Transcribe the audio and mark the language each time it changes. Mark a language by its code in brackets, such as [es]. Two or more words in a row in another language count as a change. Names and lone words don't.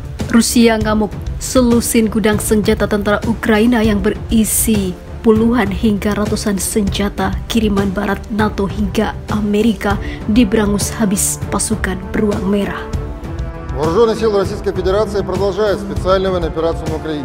[id] Rusia ngamuk, selusin gudang senjata tentara Ukraina yang berisi puluhan hingga ratusan senjata kiriman barat NATO hingga Amerika diberangus habis pasukan beruang merah. [ru] Вооруженные силы Российской Федерации продолжают специальную военную операцию на Украине.